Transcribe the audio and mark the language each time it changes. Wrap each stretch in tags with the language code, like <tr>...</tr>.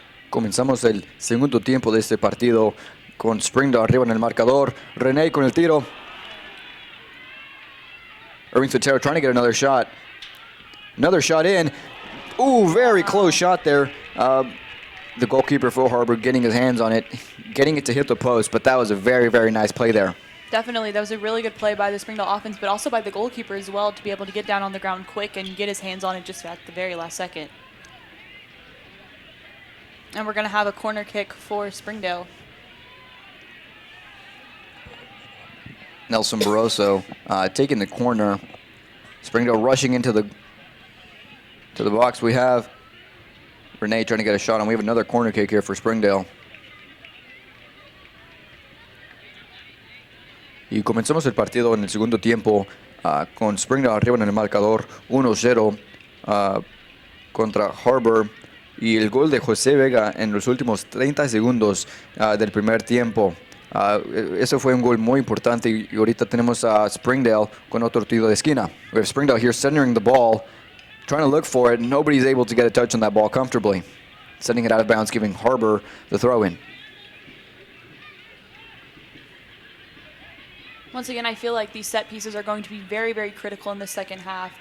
<es>Comenzamos el segundo tiempo de este partido con Springdale arriba en el marcador. René con el tiro.</es> <en>Irving Sotero trying to get another shot. Another shot in. Ooh, very close shot there. The goalkeeper for Har-Ber getting his hands on it, getting it to hit the post, but that was a very, very nice play there. Definitely, that was a really good play by the Springdale offense, but also by the goalkeeper as well, to be able to get down on the ground quick and get his hands on it just at the very last second. And we're going to have a corner kick for Springdale. Nelson Barroso taking the corner. Springdale rushing into the box. We have Rene trying to get a shot, and we have another corner kick here for Springdale.</en> <es>Y comenzamos el partido en el segundo tiempo con Springdale arriba en el marcador 1-0 contra Har-Ber. Y el gol de José Vega en los últimos 30 segundos del primer tiempo. Eso fue un gol muy importante y ahorita tenemos a Springdale con otro tiro de esquina.</es> <en>We have Springdale here centering the ball, trying to look for it. Nobody's able to get a touch on that ball comfortably. Sending it out of bounds, giving Har-Ber the throw-in. Once again, I feel like these set pieces are going to be very, very critical in the second half.</en>